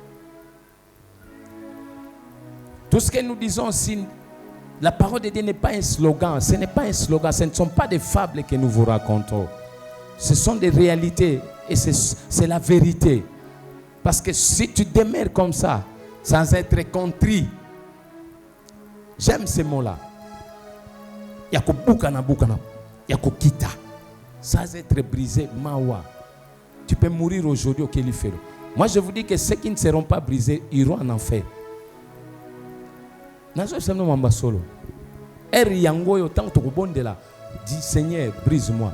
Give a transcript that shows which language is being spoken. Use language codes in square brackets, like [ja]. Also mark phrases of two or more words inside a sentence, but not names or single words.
[fr] Tout ce que nous disons aussi, la parole de Dieu n'est pas un slogan. Ce n'est pas un slogan. Ce ne sont pas des fables que nous vous racontons. Ce sont des réalités. Et c'est la vérité. Parce que si tu demeures comme ça, sans être contrit, j'aime ces mots-là. [ln] Yako bukana. Yako kita. [fr] Sans être brisé, mawa. Tu peux mourir aujourd'hui au Kéliféro. Moi, je vous dis que ceux qui ne seront pas brisés iront en enfer. Dis Seigneur, brise-moi.